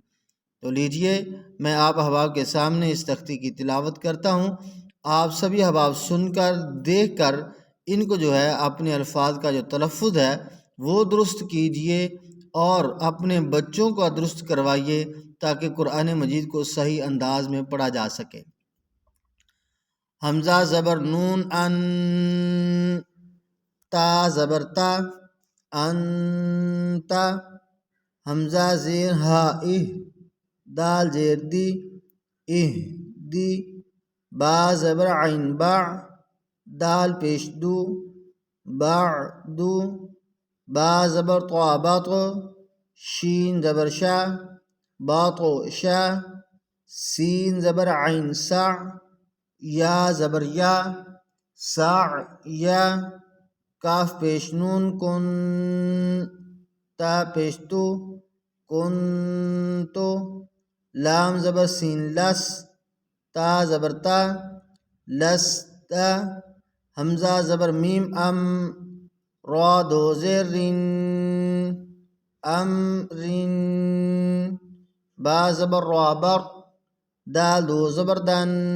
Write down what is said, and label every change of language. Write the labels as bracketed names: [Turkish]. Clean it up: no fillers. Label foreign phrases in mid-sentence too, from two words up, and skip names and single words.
[Urdu] تو لیجئے میں آپ احباب کے سامنے اس تختی کی تلاوت کرتا ہوں، آپ سبھی احباب سن کر، دیکھ کر ان کو جو ہے اپنے الفاظ کا جو تلفظ ہے وہ درست کیجئے اور اپنے بچوں کو درست کروائیے تاکہ قرآن مجید کو صحیح انداز میں پڑھا جا سکے۔ حمزہ زبر نون ان، تا زبر تا، انتا، حمزہ زیر ہا اہ، دال زیر دی، اہ دی، با زبر عین با، دال پیش دو، بعدو، با زبر طا باطو، شین زبر شا، باطو شا، سین زبر عین سا، یا زبر یا، سا یا، کاف پیش نون کن، تا پیش تو، کن تو، لام زبر سین لس، تا زبر تا، لس تا، حمزہ زبر میم ام، را دو زیر رین، ام رین، با زبر را بر، دال دو زبر دن،